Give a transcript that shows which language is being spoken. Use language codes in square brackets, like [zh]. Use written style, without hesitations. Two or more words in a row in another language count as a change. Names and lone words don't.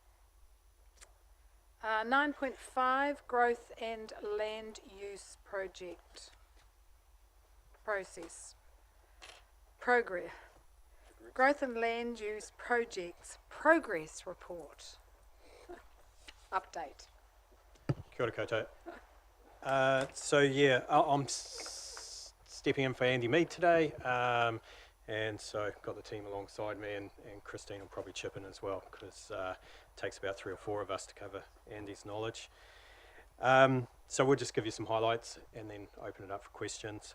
[en] 9.5, growth and land use project process. Progress. Growth and land use projects progress report. Update. [mi] Kia ora koutou. [en] So yeah, I'm stepping in for Andy Mead today, and so got the team alongside me, and Christine will probably chip in as well, because it takes about 3 or 4 of us to cover Andy's knowledge. So we'll just give you some highlights and then open it up for questions.